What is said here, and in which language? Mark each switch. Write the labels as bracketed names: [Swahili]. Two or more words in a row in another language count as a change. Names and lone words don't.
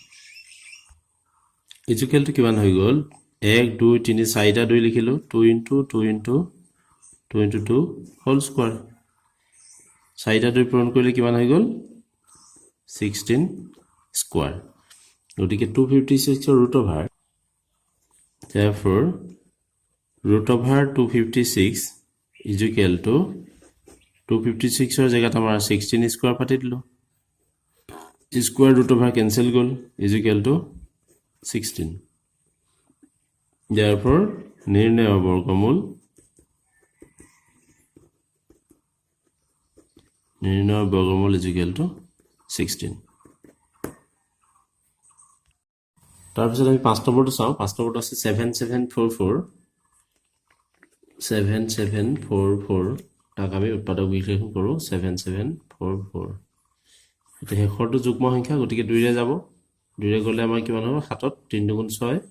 [English] equal to [Assamese] কিমান হৈ গল 1 2 3 4টা 2 লিখিলো 2 ইনটু 2 ইনটু 2 ইনটু 2 [English] whole square [Assamese] 4টা 2 পূৰণ কৰিলে কিমান হৈ গল 16 স্কয়াৰ গতিকে 256 [English] ৰ root over therefore root over 256 is equal to 256 [Assamese] ৰ জায়গাত আমাৰ 16 স্কয়াৰ পাতি দিলো [English] square root over cancel গল is equal to 16 therefore [Assamese] নিৰ্ণয় বৰ্গমূল [English] is equal to 16 [Assamese] তাৰপিছত আমি 5 নম্বৰটো চাওঁ 5 নম্বৰটো আছে 7744 তাক আমি উৎপাদক বিশ্লেষণ কৰো 7744 এটা হেখৰটো যুগ্ম সংখ্যা গতিকে 2 ৰে যাব 2 ৰে গলে আমাৰ কিমান হ'ব 7 ত 3 দুগুণ 6